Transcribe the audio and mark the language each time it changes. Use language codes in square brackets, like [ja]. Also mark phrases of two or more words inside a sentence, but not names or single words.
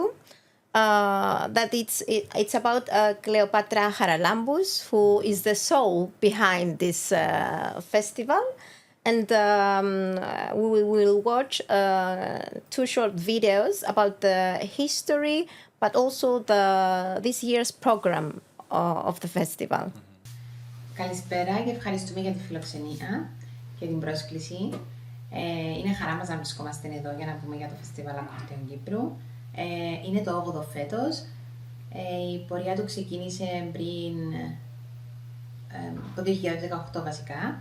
[en] That it's about Κλεοπάτρα Χαραλάμπους, who is the soul behind this festival. And we will watch 2 short videos about the history, but also this year's program of the festival. [el] Καλησπέρα και ευχαριστούμε για τη φιλοξενία και την πρόσκληση. Είναι χαρά μας να βρισκόμαστε εδώ για να πούμε για το Φεστιβάλ Ακορντεόν Κύπρου. Είναι το 8ο φέτος. Η πορεία του ξεκίνησε πριν το 2018 βασικά.